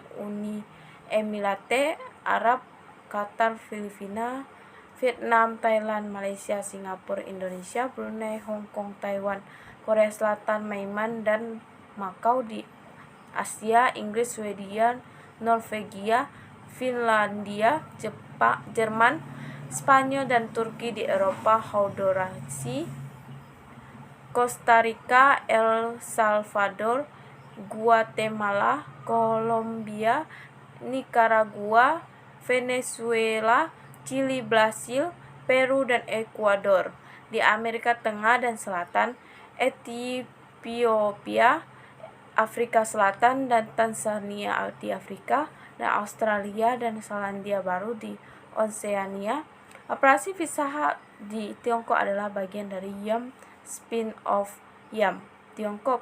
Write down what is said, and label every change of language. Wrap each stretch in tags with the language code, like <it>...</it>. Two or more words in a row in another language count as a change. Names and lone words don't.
<id>Uni Emirat Arab, Qatar, Filipina, Vietnam, Thailand, Malaysia, Singapura, Indonesia, Brunei, Hong Kong, Taiwan, Korea Selatan, Myanmar, dan Makau di Asia, Inggris, Swedia, Norwegia, Finlandia, Jerman, Spanyol, dan Turki di Eropa, Honduras, Costa Rica, El Salvador, Guatemala, Kolombia, Nicaragua, Venezuela, Chili, Brasil, Peru, dan Ekuador. di Amerika Tengah dan Selatan, Ethiopia, Afrika Selatan dan Tanzania di Afrika, dan Australia dan Selandia Baru di Oseania. Operasi Pizza Hut di Tiongkok adalah bagian dari Yum spin-off Yum Tiongkok.</id>